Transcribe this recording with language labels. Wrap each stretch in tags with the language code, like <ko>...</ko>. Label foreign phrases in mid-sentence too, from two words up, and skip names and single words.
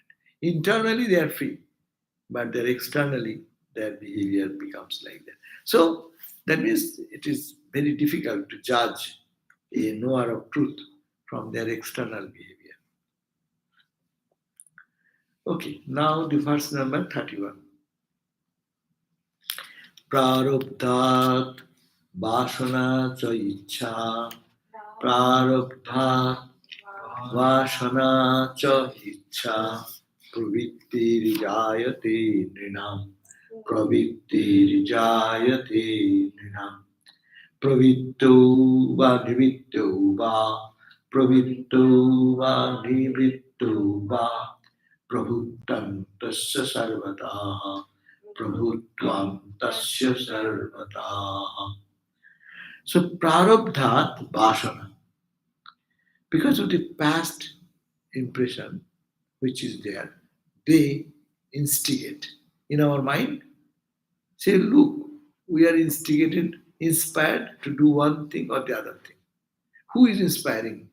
<en>Internally, they are free, but their externally, their behavior becomes like that. So that means it is very difficult to judge a knower of truth from their external behavior. Okay, now the verse number 31.</en> <sa>प्रारब्धात् वासना च इच्छा प्रारब्धात् वासना च इच्छा प्रवृत्तिर्जायते नृणाम् प्रवृत्तिर्जायते नृणाम् प्रवृत्तो वा निवृत्तो वा प्रवृत्तो वा निवृत्तो वा प्रभुत्वं तस्य सर्वतः, प्रभुत्वं तस्य सर्वतः. So प्रारब्धात् वासना,</sa> <en>because of the past impression which is there, they instigate in our mind. Say, look, we are instigated, inspired to do one thing or the other thing. Who is inspiring?</en>